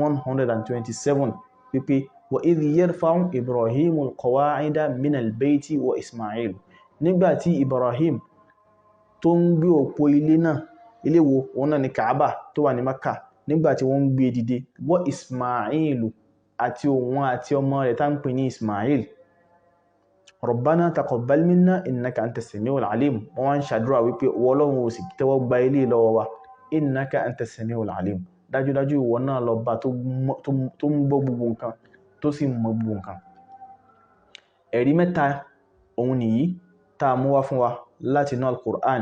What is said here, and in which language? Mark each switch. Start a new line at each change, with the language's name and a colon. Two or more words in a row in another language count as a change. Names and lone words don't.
Yoruba: 127 wípé
Arabic: وإذ يرفع إبراهيم القواعد من البيت وإسماعيل,
Yoruba: nígbàtí Ibrahim tó ń gbé òpó ilé náà, ilé wo òun náà ni Kaaba tó wà ní Makkah, nígbàtí wọ́n ń gbé dìde, wa Ismailu àti òun àti ọmọ rẹ̀ tá ń pè ní Ismail.
Arabic: ربنا تقبل منا إنك أنت السميع العليم,
Yoruba: wọ́n wá ń ṣàdúrà wípé Ọlọ́run ò sì tẹ́wọ́ gba ilé lọ́wọ́ wa,
Arabic: إنك أنت السميع العليم,
Yoruba: dájúdájú ìwọ náà lọ́ba tó ń gbọ́ gbogbo nǹkan tó sì mọ gbogbo nǹkan. ẹ̀rí mẹ́ta òun nìyí tá a mú wá fún wa láti inú al-Qur'an.